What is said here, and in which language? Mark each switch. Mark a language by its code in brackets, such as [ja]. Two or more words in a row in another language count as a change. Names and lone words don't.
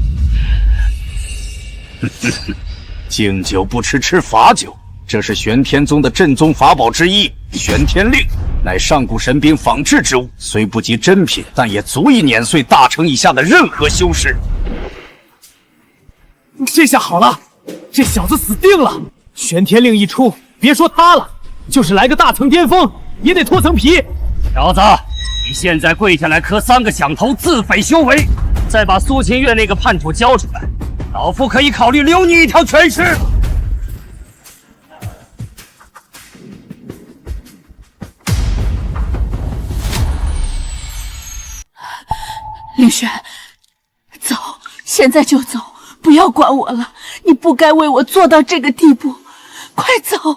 [zh] 敬酒不吃吃罰酒，這是玄天宗的鎮宗法寶之一，玄天令，乃上古神兵仿製之物，雖不及真品，但也足以碾碎大成以下的任何修士。這下好了，這小子死定了！玄天令一出，別說他了，就是來個大層巔峰，也得脫層皮。小子，你現在跪下來磕3個響頭，自廢修為，再把蘇清月那個叛徒交出來，老夫可以考慮留你一條全屍。凌轩，走，現在就走，不要管我了，你不該為我做到這個地步，快走。